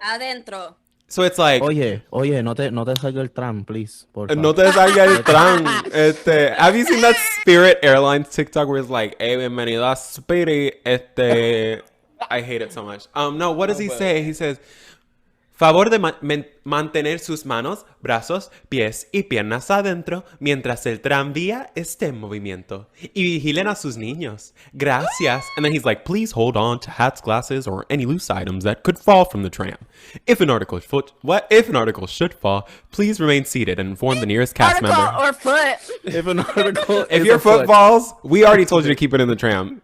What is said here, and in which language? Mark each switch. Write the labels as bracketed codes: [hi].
[es] adentro. [en] So it's like... [es] Oye, no te salga el tram, please. Por No favor. te salga el tram. [en] Have you seen that Spirit Airlines TikTok where it's like, hey, [es] bienvenido a Spirit, [en] I hate it so much. No, what does he say? He says, [es] Favor de mantener sus manos, brazos, pies y piernas adentro mientras el tranvía esté en movimiento. Y vigilen a sus niños. Gracias. [en] And then he's like, please hold on to hats, glasses, or any loose items that could fall from the tram. If an article should fall, please remain seated and inform the nearest cast member. Or foot. If your foot falls, we already told you to keep it in the tram.